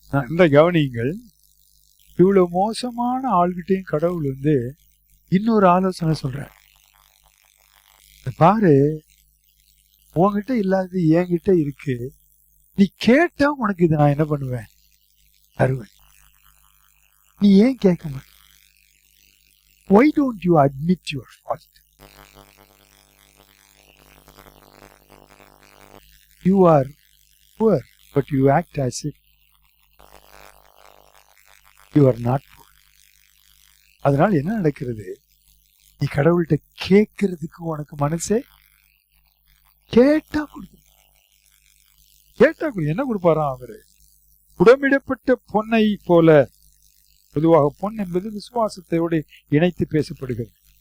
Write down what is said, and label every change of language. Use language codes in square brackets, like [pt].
[ta] இந்த கவனிங்கள், இவ்வளவு மோசமான ஆள்கிட்டையும் கடவுள் இன்னொரு ஆலோசனை சொல்றார். பாரு, உன்கிட்ட இல்லாதது என்கிட்ட இருக்கு, நீ கேட்டா உனக்கு இது நான் என்ன பண்ணுவேன், தருவேன். நீ ஏன் கேட்க மாட்ட? [en] Why don't you admit your fault? You are poor, but you act as if you are not poor. [ta] அதனால என்ன நடக்கிறது? நீ கடவுள்கிட்ட கேட்கறதுக்கு உனக்கு மனசே கேட்டா கொடுக்க. என்ன கொடுப்பாராம் அவரு? உடமிடப்பட்ட பொன்னை போல. பொதுவாக பொன் என்பது விசுவாசத்தோடு இணைத்து பேசப்படுகிறது.